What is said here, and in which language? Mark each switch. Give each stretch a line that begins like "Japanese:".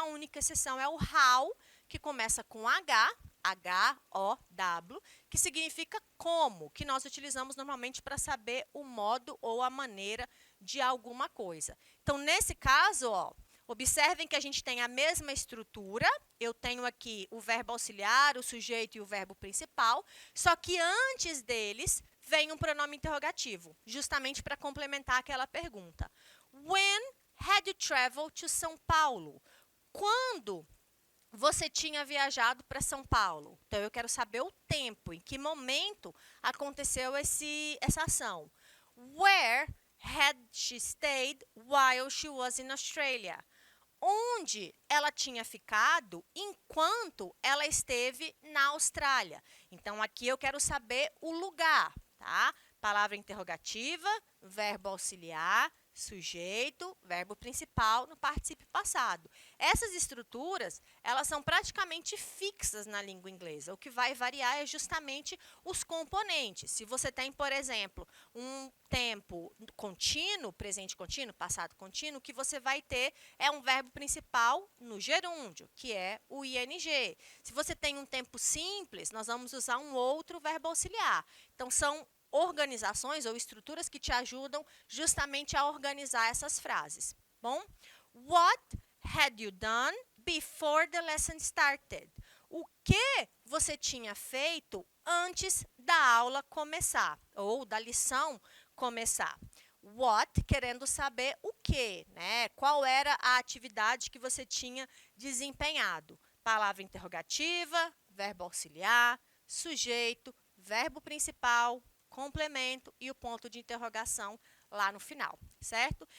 Portuguese: A única exceção é o how, que começa com H, H-O-W, que significa como, que nós utilizamos normalmente para saber o modo ou a maneira de alguma coisa. Então, nesse caso, ó, observem que a gente tem a mesma estrutura. Eu tenho aqui o verbo auxiliar, o sujeito e o verbo principal, só que antes deles vem um pronome interrogativo, justamente para complementar aquela pergunta.
English: When had you traveled to São Paulo?
Portuguese: Quando você tinha viajado para São Paulo? Então, eu quero saber o tempo, em que momento aconteceu essa ação.
English: Where had she stayed while she was in Australia?
Portuguese: Onde ela tinha ficado enquanto ela esteve na Austrália. Então, aqui eu quero saber o lugar, tá? Palavra interrogativa, verbo auxiliar, sujeito, verbo principal no particípio passado. Essas estruturas, elas são praticamente fixas na língua inglesa. O que vai variar é justamente os componentes. Se você tem, por exemplo, um tempo contínuo, presente contínuo, passado contínuo, o que você vai ter é um verbo principal no gerúndio, que é o ing. Se você tem um tempo simples, nós vamos usar um outro verbo auxiliar. Então, são organizações ou estruturas que te ajudam justamente a organizar essas frases.
English: Bom, what had you done before the lesson started?
Portuguese: O que você tinha feito antes da aula começar, ou da lição começar? What, querendo saber o que, né? Qual era a atividade que você tinha desempenhado? Palavra interrogativa, verbo auxiliar, sujeito, verbo principal, complemento e o ponto de interrogação lá no final, certo?